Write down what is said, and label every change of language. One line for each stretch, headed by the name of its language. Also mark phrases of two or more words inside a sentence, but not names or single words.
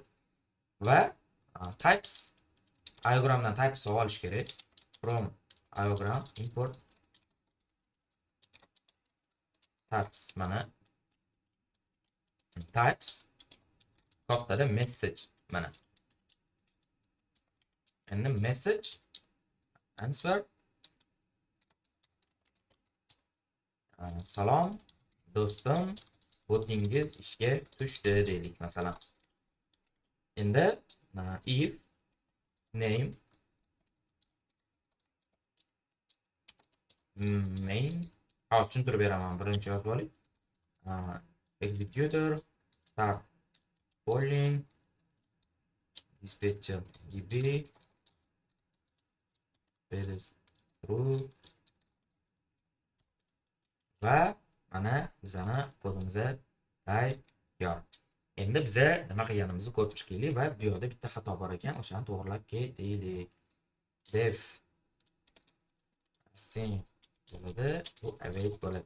Uzbek: Va types iogramdan types olish kerak.
English: From iogram import types,
Uzbek: mana types kattada message mana. Endi message answer salom do'stim, botingiz ishga tushdi deylik masalan. Endi
English: if name main
Uzbek: hozir tushuntirib beraman, birinchi yozib oling.
English: Executor start polling dispatcher db is true
Uzbek: va mana bizani kodimiz tayyor. Endi biza nima qilganimizni ko'rib chiqaylik va bu yerda bitta xato bor ekan, o'shani to'g'rilab ketaylik.
English: Def async
Uzbek: bo'ladi, bu await bo'ladi.